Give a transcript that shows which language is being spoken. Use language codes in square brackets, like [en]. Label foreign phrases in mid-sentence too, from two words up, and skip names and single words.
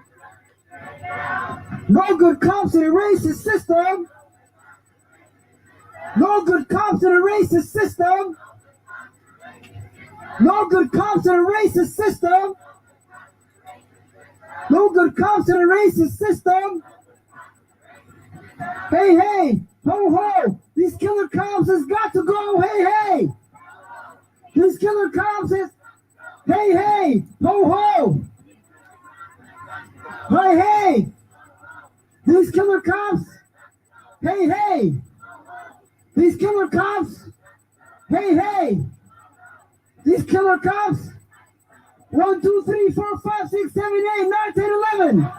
[en] No good cops in a racist system. No good cops in a racist system. No good cops in a racist system. No good cops in a racist system. Hey, hey, ho, ho. These killer cops has got to go. Hey, hey. These killer cops is. Hey, hey, ho, ho. Hey, hey. These killer cops. Hey, hey. These killer cops. Hey, hey. These killer cops. 1, 2, 3, 4, 5, 6, 7, 8, 9, 10, 11.